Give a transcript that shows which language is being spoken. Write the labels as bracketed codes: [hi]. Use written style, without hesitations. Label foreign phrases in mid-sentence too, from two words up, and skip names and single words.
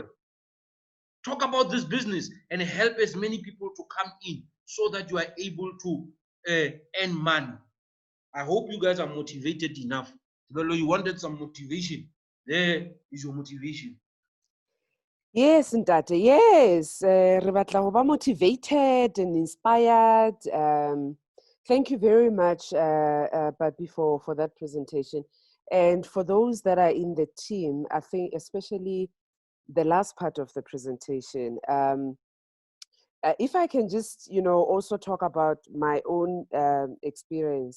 [en] Talk about this business and help as many people to come in so that you are able to earn money. I hope you guys are motivated enough. You wanted some motivation. There is your motivation. Yes, Ntate, yes. [st] Re batla ho ba [en] motivated and inspired. Thank you very much, Papi, for that presentation. And for those that are in the team, I think especially the last part of the presentation, if I can just, also talk about my own experience.